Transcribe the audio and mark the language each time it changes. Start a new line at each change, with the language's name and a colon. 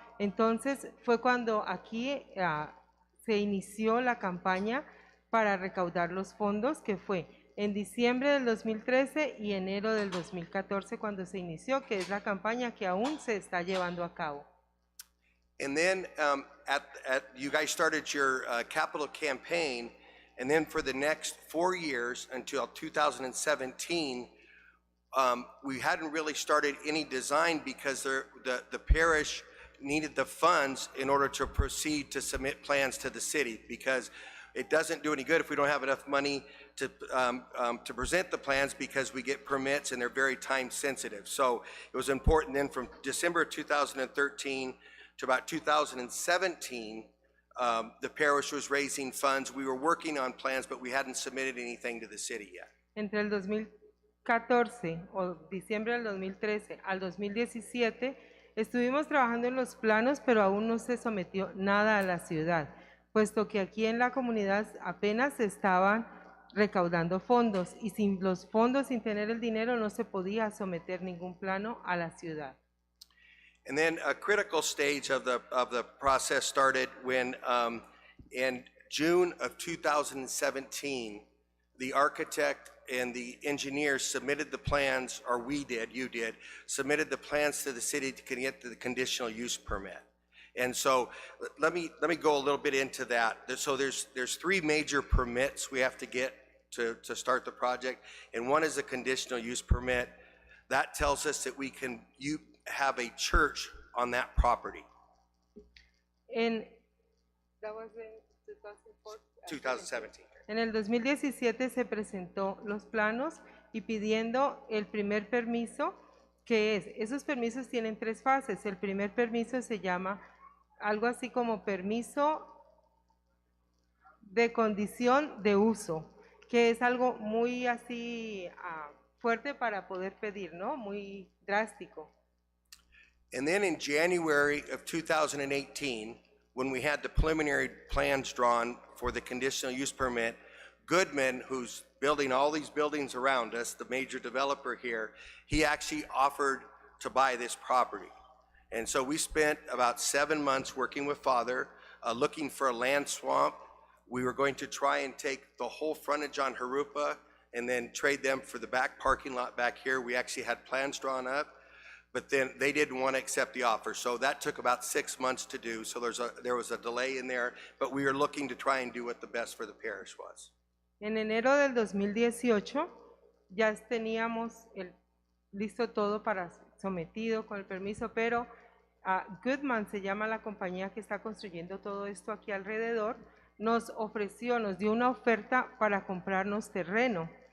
Spanish: Entonces fue cuando aquí se inició la campaña para recaudar los fondos, que fue en diciembre del 2013 y enero del 2014 cuando se inició, que es la campaña que aún se está llevando a cabo.
English: And then you guys started your capital campaign, and then for the next 4 years until 2017, we hadn't really started any design because the parish needed the funds in order to proceed to submit plans to the city, because it doesn't do any good if we don't have enough money to present the plans, because we get permits and they're very time sensitive. So it was important then from December 2013 to about 2017, the parish was raising funds. We were working on plans, but we hadn't submitted anything to the city yet.
Spanish: Entre el 2014 o diciembre del 2013 al 2017 estuvimos trabajando en los planos, pero aún no se sometió nada a la ciudad, puesto que aquí en la comunidad apenas se estaban recaudando fondos, y sin los fondos, sin tener el dinero, no se podía someter ningún plano a la ciudad.
English: And then a critical stage of the process started when in June of 2017, the architect and the engineers submitted the plans, or you did, submitted the plans to the city to get the conditional use permit. And so let me go a little bit into that. So there's 3 major permits we have to get to start the project, and one is a conditional use permit. That tells us that we can have a church on that property. That was in 2017.
Spanish: En el 2017 se presentó los planos y pidiendo el primer permiso, que esos permisos tienen 3 fases. El primer permiso se llama algo así como permiso de condición de uso, que es algo muy así fuerte para poder pedir, ¿no? Muy drástico.
English: And then in January of 2018, when we had the preliminary plans drawn for the conditional use permit, Goodman, who's building all these buildings around us, the major developer here, he actually offered to buy this property. And so we spent about 7 months working with Father, looking for a land swamp. We were going to try and take the whole frontage on Harupa and then trade them for the back parking lot back here. We actually had plans drawn up, but then they didn't want to accept the offer. So that took about 6 months to do. So there was a delay in there, but we were looking to try and do what the best for the parish was.
Spanish: En enero del 2018 ya teníamos listo todo para sometido con el permiso, pero Goodman se llama la compañía que está construyendo todo esto aquí alrededor, nos dio una oferta para comprarnos terreno.